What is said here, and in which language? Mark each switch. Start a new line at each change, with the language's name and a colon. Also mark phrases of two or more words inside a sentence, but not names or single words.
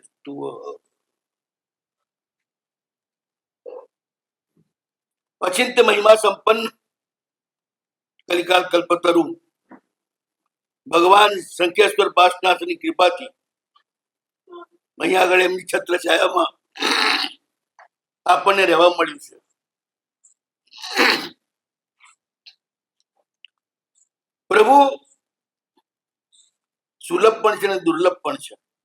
Sanskrit: अचिंत्य महिमा संपन्न कलिकाल कल्पतरु भगवान संख्यास्वर
Gujarati: पार्श्वनाथની કૃપાથી અહીંયા આગળ એમની છત્રછાયામાં આપણને રહેવા મળ્યું છે. પ્રભુ સુલભ પણ છે અને દુર્લભ પણ છે.